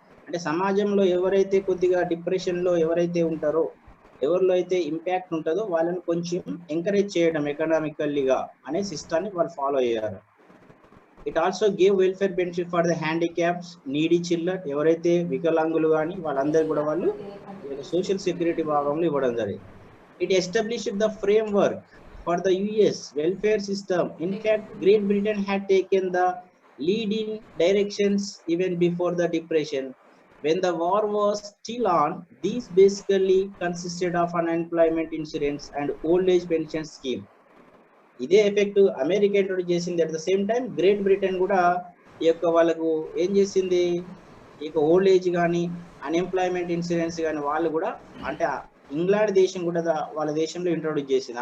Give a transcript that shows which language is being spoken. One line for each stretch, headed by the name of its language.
Telugu: అంటే సమాజంలో ఎవరైతే కొద్దిగా డిప్రెషన్లో ఎవరైతే ఉంటారో, ఎవరిలో అయితే ఇంపాక్ట్ ఉంటుందో వాళ్ళని కొంచెం ఎంకరేజ్ చేయడం ఎకనామికల్లీగా అనే సిస్టాన్ని వాళ్ళు ఫాలో అయ్యారు.
English: it also gave welfare benefit for the handicaps, needy children,
Telugu: ఎవరైతే వికలాంగులు కానీ వాళ్ళందరూ కూడా వాళ్ళు సోషల్ సెక్యూరిటీ భాగంలో ఇవ్వడం జరిగింది.
English: It established the framework for the US welfare system. In fact, Great Britain had taken the lead in directions even before the Depression. When the war was still on, these basically consisted of unemployment insurance and old age pension scheme.
Telugu: ఇదే effect America introduce చేసింది.
English: at the same time
Telugu: great Britain కూడా ఈ యొక్క వాళ్ళకు ఏం చేసింది, ఈ యొక్క ఓల్డ్ ఏజ్ కానీ అన్ఎంప్లాయ్మెంట్ ఇన్సూరెన్స్ కానీ వాళ్ళు కూడా, అంటే ఇంగ్లాండ్ దేశం కూడా వాళ్ళ దేశంలో ఇంట్రొడ్యూస్ చేసింది.